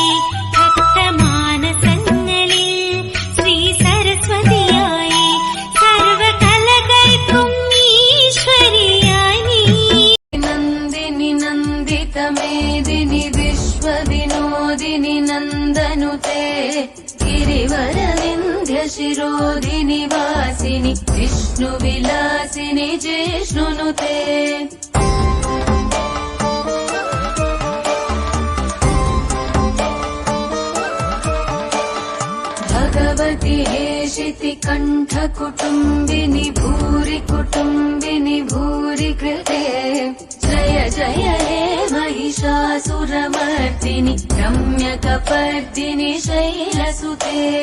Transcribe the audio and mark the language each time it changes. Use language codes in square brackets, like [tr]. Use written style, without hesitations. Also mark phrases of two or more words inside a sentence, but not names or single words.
[ml] ഭക്തമാനസങ്ങളിൽ ശ്രീ സരസ്വതിയായി സർവകലകൾക്കും ഈശ്വരിയായി നീ [sa] നന്ദിനി നന്ദിത മേദിനി വിശ്വ വിനോദിനി നന്ദനുതേ गिरिवरविन्ध्य शिरोदिनि वासिनि विष्णु विलासिनि जिष्णुनुते भगवति हेशिति कण्ठ कुटुम्बिनि भूरि कुटुम्बिनि भूरि कृते जय जय हे महिषासुरमर्दिनि रम्यकपर्दिनि शैलसुते